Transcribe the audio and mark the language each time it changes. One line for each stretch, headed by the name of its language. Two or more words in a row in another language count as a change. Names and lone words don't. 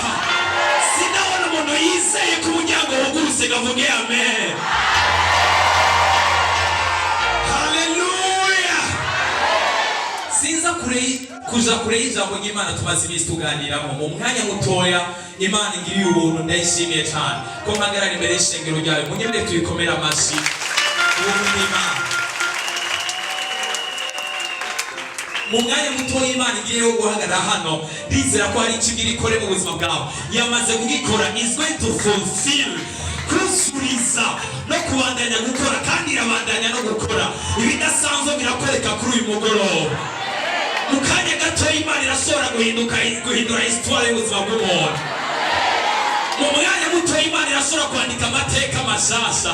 Rundi: Sinabona umuntu yizeye ku muryango wugurutse ngavuge amen. Haleluya. Sinza kuja kure y'ijambo ry'Imana tumaze iminsi tuganiramo mu mwanya mutoya. Imana ingiriye ubuntu ndayishimiye cyane ko mpagarara imbere y'ishengero ryawe. Munyemere tuyikomera amashyi ubuntu bw'Imana. Mu mwanya mutoya Imana ingiriye guhagarara hano ndizera ko hari icyo igira ikore mu buzima bwawe. Yamaze kugikora,
English: is going to fulfill,
Rundi: kusuriza no kubandanya gukora kandi irabandanya no gukora ibidasanzwe birakwereka kuri uyu mugoroba. Mukanya gato Imana irashobora guhindura histoire y'ubuzima bw'umuntu. Mu mwanya muto Imana irashobora kwandika amateka mashasha.